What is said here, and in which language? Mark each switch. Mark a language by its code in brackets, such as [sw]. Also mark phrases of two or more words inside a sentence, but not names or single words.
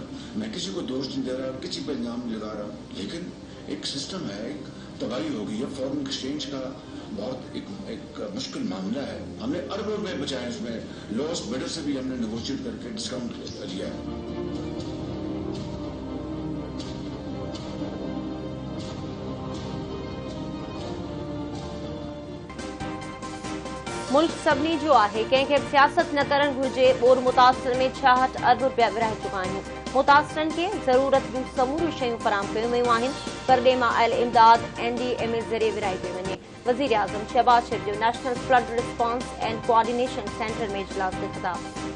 [ur] میں کسی کو دوش نہیں دے رہا، کسی پر الزام نہیں لگا رہا، لیکن ایک سسٹم ہے، ایک تباہی ہو گئی ہے. [en] foreign exchange [ur] کا بہت ایک مشکل معاملہ ہے. ہم نے اربوں روپے بچائے، اس میں [en] lost bidder [ur] سے بھی ہم نے نیگوشیئیٹ کر کے ڈسکاؤنٹ لیا ہے. [sd] मुल्क सभिनी जो आहे, कंहिंखे बि सियासत न करणु घुर्जे। ॿोर मुतासिर में 66 अरब रुपया विरहाए चुका आहियूं। मुतासिरनि खे ज़रूरत जूं समूरियूं शयूं फराहम कयूं वयूं आहिनि। परॾे मां आयल इमदाद NDMA ज़रिए विरहाई पई वञे। वज़ीर आज़म शहबाज शरीफ़ जो नेशनल फ्लड रिस्पॉन्स एंड कोऑर्डिनेशन सेंटर में इजलास ते ख़िताब।